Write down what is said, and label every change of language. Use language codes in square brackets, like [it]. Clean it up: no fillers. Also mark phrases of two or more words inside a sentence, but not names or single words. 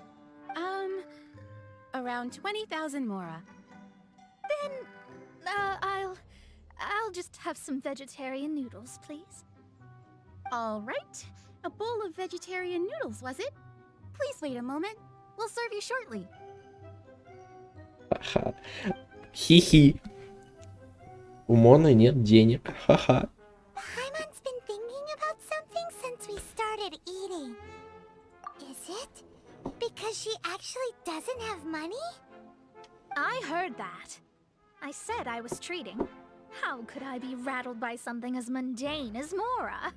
[en] Around 20,000 mora. Then, I'll just have some vegetarian noodles, please. All right. A bowl of vegetarian noodles, was it? Please wait a moment. We'll serve you shortly. Ха-ха. Хи-хи. [ru] У Моны нет денег. Ха-ха. [en] Paimon's been thinking about something since we started eating. Is it because she actually doesn't have money? I heard that. I said I was treating. How could I be rattled by something as mundane as Mora?